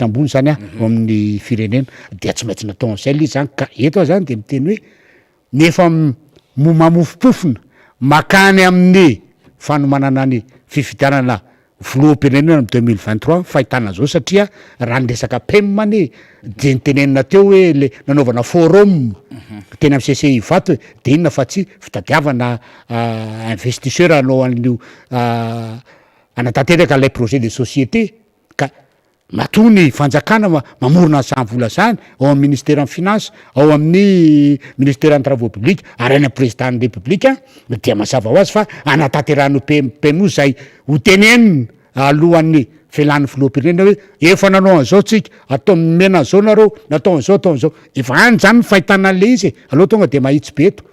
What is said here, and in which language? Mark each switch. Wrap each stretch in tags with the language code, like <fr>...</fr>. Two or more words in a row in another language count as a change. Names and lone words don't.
<mg>ambony zany amin'ny firenena dia tsy maintsy natao an'izay le zany ka eto zany de miteny hoe nefa mamofopofona makany amin'ny fanomanana ny fifidianana filoham-pirenena 2023 fahitana zao satria raha nyresaka PEM ane de nytenenina teo hoe le nanaovana forum teny amy CCI vato de inona fa tsy fitadiavana investisseur anao an'io anatanteraka lay</mg> <fr>projet de société</fr> <mg>ka matoa ny fanjakana mamorona samy vola zany ao amin'ny</mg> <fr>ministère en finance</fr> <mg>ao amin'ny</mg> <fr>ministère en travaux publics</fr> <mg>ary any président ny république dia mazava ho azy fa anatanterahano PMU zay ho tenenina alohan'ny filan'ny filoham-pirenena hoe efa nanao an'izao tsika atao mena an'izao nareo natao an'izao atao an'izao efa any zany ny fahitana an'le izy aloha tonga de mahitsy be eto</mg>